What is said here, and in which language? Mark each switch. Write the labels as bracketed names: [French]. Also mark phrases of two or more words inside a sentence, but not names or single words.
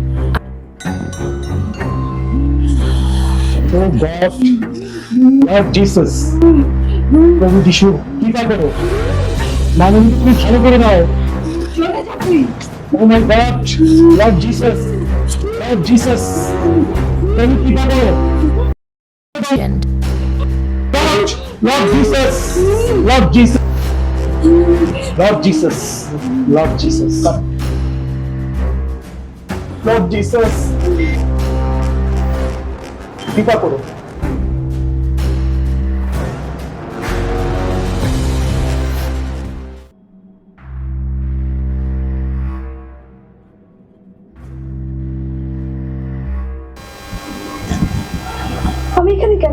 [English] oh God, [Bangla] লর্ড জিসাস, প্রভু যিশু কৃপা করো, মামুনি তুমি ভালো করে দাও। [English] oh my God, [Bangla] লর্ড জিসাস, লর্ড জিসাস, তুমি কৃপা করো। [English] Lord Jesus, Lord Jesus, Lord Jesus, Lord Jesus, Lord Jesus, [Bangla] কৃপা করো। আমি এখানে কেন?